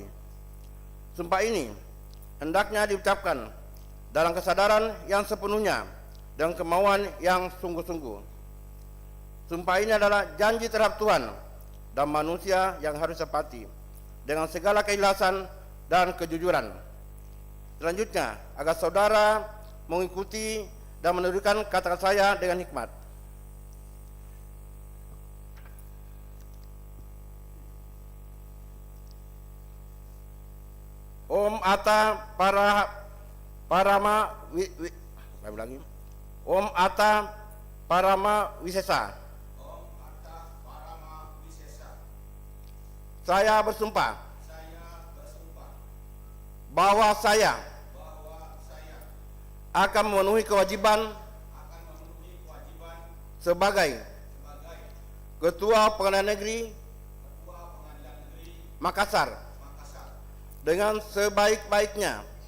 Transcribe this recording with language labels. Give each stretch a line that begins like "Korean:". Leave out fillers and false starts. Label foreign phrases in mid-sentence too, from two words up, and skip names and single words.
Indonesian: Sumpah ini hendaknya diucapkan dalam kesadaran yang sepenuhnya dan kemauan yang sungguh-sungguh. Sumpah ini adalah janji terhadap Tuhan dan manusia yang harus sepati dengan segala keikhlasan dan kejujuran. Selanjutnya, agar saudara mengikuti dan menurutkan kata-kata saya dengan hikmat.
Sanskrit: Om Atta Parama Om Atta Parama Wisesa. Om Atta Parama Wisesa.
Indonesian: Saya bersumpah bahwa saya akan memenuhi kewajiban sebagai Ketua Pengadilan Negeri Makassar dengan sebaik-baiknya